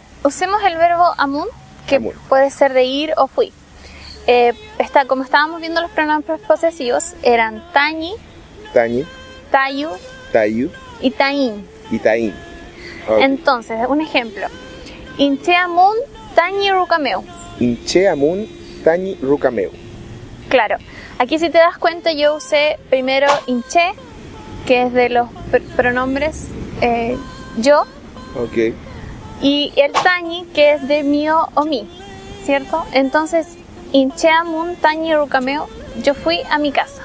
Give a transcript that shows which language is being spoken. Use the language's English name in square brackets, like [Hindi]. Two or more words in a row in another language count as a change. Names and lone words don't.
[Spanish] Usemos el verbo amun, que amun. Puede ser de ir o fui. Como estábamos viendo los pronombres posesivos, eran tañi, tayu y tain. Okay. Entonces, un ejemplo. [Mapuche] Inche amun tañi rukameu. Inche amun tañi rukameu. [Spanish] Claro, aquí si te das cuenta yo usé primero inche, que es de los pronombres yo. Okay. Y el tañi, que es de mío o mí, ¿cierto? Entonces, [Mapuche] inche amun tañi rukameu, [Spanish] yo fui a mi casa.